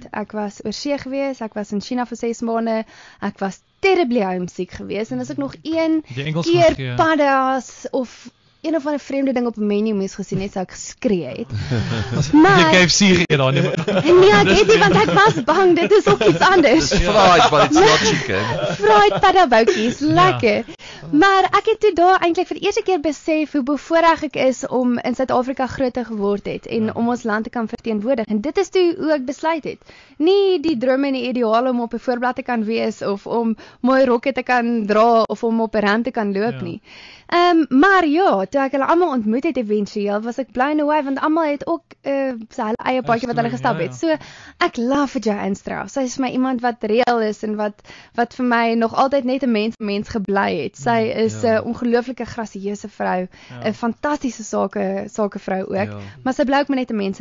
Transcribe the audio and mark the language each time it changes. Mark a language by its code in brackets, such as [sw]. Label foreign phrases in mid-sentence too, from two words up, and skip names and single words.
[af] Ek was oorsee gewees, ek was in China vir 6 maande, ek was [en] terribly homesick [af] gewees, en as ek nog een keer paddas of een of ander vreemde ding op 'n menu moes gesien het, sou ek geskree het. Maar jy KFC gegee daar nie. Nee, ek het nie, want ek was bang, dit is ook iets anders. [en] Fried, but it's not chicken. [af] Fried paddaboutjies, lekker. Maar ek het toe daar eintlik vir die eerste keer besef hoe bevoorreg ek is om in Suid-Afrika groot geword het en om ons land te kan verteenwoordig. En dit is toe hoe ek besluit het. Nie die drome en die ideale om op 'n voorblad te kan wees of om mooi rokke te kan dra of om op 'n rand te kan loop nie. Maar ja, toe ek hulle almal ontmoet het eventueel, was ek [en] blown away, [af] want almal het ook sy eie paadjie wat hulle gestap het. So, ek love vir Joanne Strauss. Sy is vir my iemand wat reël is en wat vir my nog altyd net 'n mens gebly het. Sy is 'n ongelooflike grasieuse vrou, 'n fantastiese sakevrou ook, maar sy bly ook maar net 'n mens.